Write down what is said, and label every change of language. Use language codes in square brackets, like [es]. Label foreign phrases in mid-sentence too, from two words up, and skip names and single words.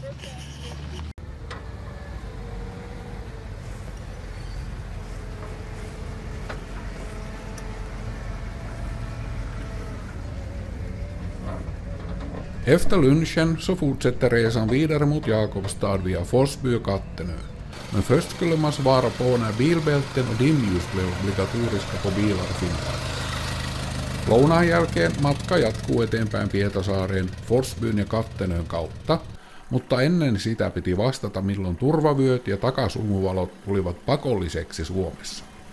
[sv] Efter lunchen så fortsätter resan vidare mot Jakobstad via Forsby och Kattenö. Men först skulle man svara på när bilbälten och dimljus blev obligatoriska på bilar i Finland. [fi] Lounaan jälkeen matka jatkuu eteenpäin Pietasaareen, Forsbyn ja Kattenön kautta, mutta ennen sitä piti vastata milloin turvavyöt ja takasumuvalot tulivat pakolliseksi Suomessa.